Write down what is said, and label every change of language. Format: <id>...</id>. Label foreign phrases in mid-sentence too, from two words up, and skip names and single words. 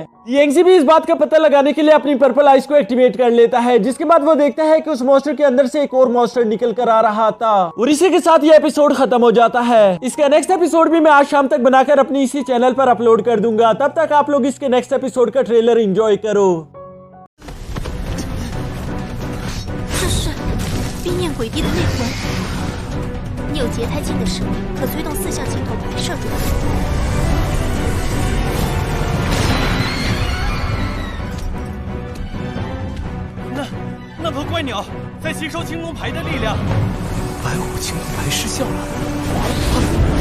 <hi>लियांगजी भी इस बात का पता लगाने के लिए अपनी</hi> <en>purple eyes</en> <hi>को एक्टिवेट कर लेता है, जिसके बाद वो देखता है कि उस मॉन्स्टर के अंदर से एक और मॉन्स्टर निकल कर आ रहा था। और इसी के साथ ये एपिसोड खत्म हो जाता है। इसका</hi> <en>next episode</en> <hi>भी मैं आज शाम तक बनाकर अपनी इसी चैनल पर अपलोड कर दूंगा। तब तक आप लोग इसके</hi> <en>next episode</en> <hi>का ट्रेलर एंजॉय करो।</hi> <zh>冰焰鬼帝的内魂，你有节拍镜的实力，可催动4项镜头拍摄出来。那头怪鸟在吸收青龙牌的力量，白虎青龙牌失效了。</zh>